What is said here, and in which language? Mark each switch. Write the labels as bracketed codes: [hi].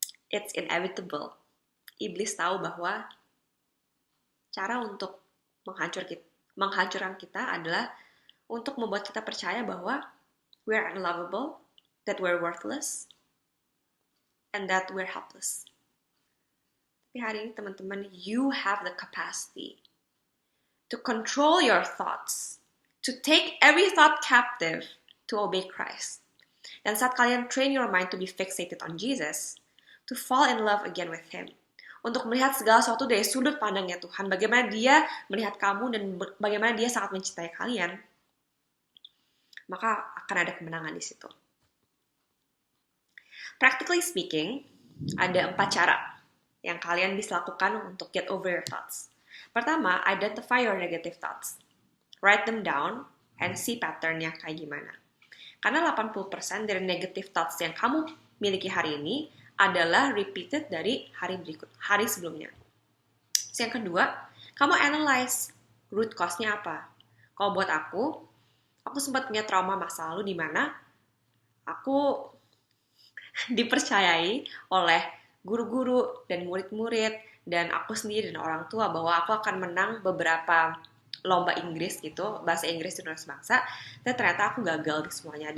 [en] It's inevitable. [id] Iblis tahu bahwa cara untuk menghancurkan kita adalah untuk membuat kita percaya bahwa [en] we're unlovable, that we're worthless, and that we're helpless. [id] Tapi hari ini teman-teman, [en] you have the capacity to control your thoughts, to take every thought captive, to obey Christ. [id] Dan saat kalian [en] train your mind to be fixated on Jesus, to fall in love again with Him, [id] untuk melihat segala sesuatu dari sudut pandangnya Tuhan, bagaimana Dia melihat kamu dan bagaimana Dia sangat mencintai kalian, maka akan ada kemenangan di situ. [en] Practically speaking, [id] ada 4 cara yang kalian bisa lakukan untuk [en] get over your thoughts. Pertama, identify your negative thoughts. Write them down and see pattern-nya [id] kayak gimana. Karena 80% dari [en] negative thoughts [id] yang kamu miliki hari ini adalah repeated dari hari sebelumnya. So, yang kedua, kamu [en] analyze root cause-nya [id] apa. Kalau buat aku sempat punya trauma masa lalu di mana aku dipercayai oleh guru-guru dan murid-murid dan aku sendiri dan orang tua bahwa aku akan menang beberapa lomba Inggris gitu, bahasa Inggris di Tunas Bangsa, dan ternyata aku gagal di semuanya.